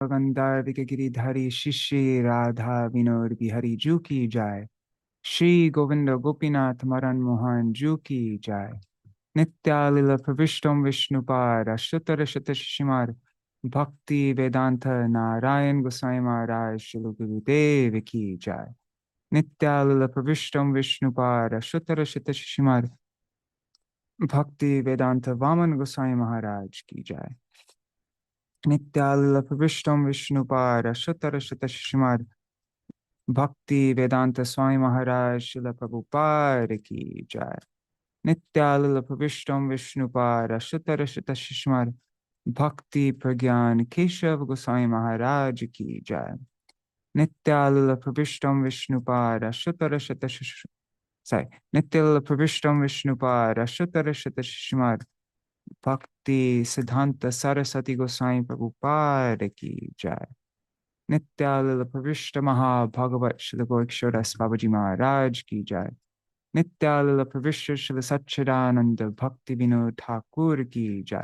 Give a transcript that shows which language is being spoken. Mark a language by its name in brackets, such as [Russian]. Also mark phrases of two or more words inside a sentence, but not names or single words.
[Hindi] गंधार्विक गिरिधारी शिष्य राधा विनोद बिहारी जू की जाय। श्री गोविंद गोपीनाथ मदन मोहन जू की जाय। नित्यालीला प्रविष्टम विष्णुपाद अष्टोत्तर शतशिमार भक्ति वेदांत नारायण गोसाई महाराज श्री गुरुदेव की जाय। नित्यालीला प्रविष्टम विष्णुपाद अष्टोत्तर शतशिमार भक्ति वेदांत वामन गोसाई महाराज की जाय। नित्यालीला प्रविष्टम विष्णुपाद अष्टोत्तर शतशिमार भक्ति वेदांत स्वामी महाराज श्रील प्रभुपाद की जाय। नित्यालीला प्रविष्टम विष्णुपाद अष्टोत्तर शतशिमार भक्ति प्रज्ञान केशव गोसाई महाराज की जाय। नित्यालीला प्रविष्टम विष्णुपाद अष्टोत्तर शतशिमार नित्यालीला प्रविष्टम विष्णुपाद अष्टोत्तर शतशिमार भक्ति सिद्धांत सरस्वती गोसाई प्रभुपाद की जाय। नित्यालीला प्रविष्ट महाभगवत श्री गोरक्षदास बाबाजी महाराज की जाय। नित्यालीला प्रविष्ट श्री सच्चिदानंद भक्ति विनोद ठाकुर की जाय।